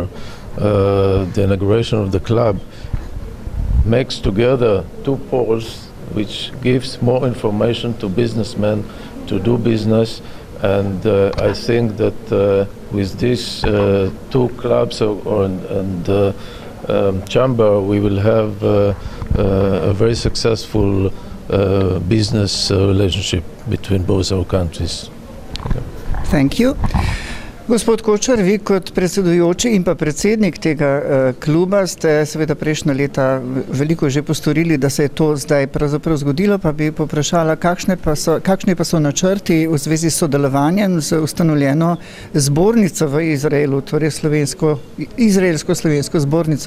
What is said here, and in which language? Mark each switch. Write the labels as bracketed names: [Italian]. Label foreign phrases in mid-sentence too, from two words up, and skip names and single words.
[English] The inauguration of the club makes together two poles which gives more information to businessmen to do business, and I think that with these two clubs and chamber we will have a very successful business relationship between both our countries. Okay. Thank you. [Slovenian] Gospod Kočar, vi kot predsedujoči in pa predsednik tega kluba ste seveda prejšnja leta veliko že postorili, da se je to zdaj pravzaprav zgodilo, pa bi poprašala, kakšni pa so načrti v zvezi s sodelovanjem z ustanovljeno zbornico v Izraelu, torej izraelsko-slovensko zbornico.